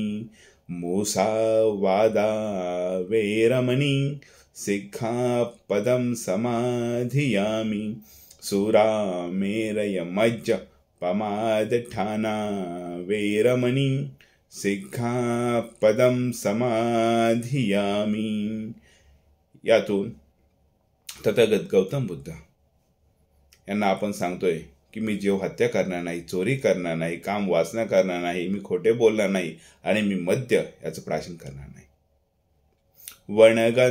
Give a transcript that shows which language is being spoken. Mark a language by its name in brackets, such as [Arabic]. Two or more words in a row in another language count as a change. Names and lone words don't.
[Pali] मूसावादा वेरमणि सिक्खापदं समाधियामि। सुरामेरयमज्ज पमादठाना वेरमणि सिक्खापदं समाधियामि। [Marathi] यातून तथागत गौतम बुद्ध यांना आपण सांगतोय की मी जीव हत्या करणार नाही, चोरी करणार नाही, काम वासना करणार नाही, मी खोटे बोलणार नाही आणि मी मद्य याचं प्राशन करणार नाही।